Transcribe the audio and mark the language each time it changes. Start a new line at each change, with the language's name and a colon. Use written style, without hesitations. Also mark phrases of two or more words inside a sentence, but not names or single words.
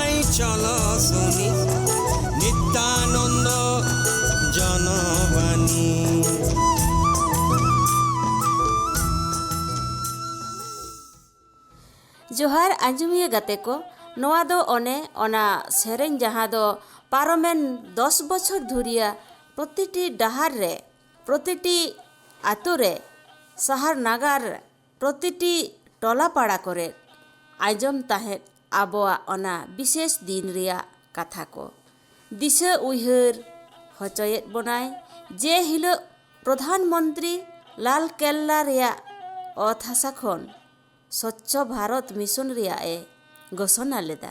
Bangla: চলো শুনি নিত্যানন্দ জনবাণী।
Santali: जोहार आंजुमिया गाते को नोआ दो ओने ओना सेरेन जहाँ दो पारोमेन 10 बछर धुरिया प्रतिटी डाहार रे प्रतिटी आतु रे शहर नागार प्रतिटी टोला पाड़ा करे आजम ताहे आबोआ ओना विशेष दिन रिया कथा को दिशा उइहर हचयत बनाय जे हिलो प्रधानमंत्री लाल केल्ला रिया अत हासा खन स्वच्छ भारत मिशन रिया ए घोषणा लेदा।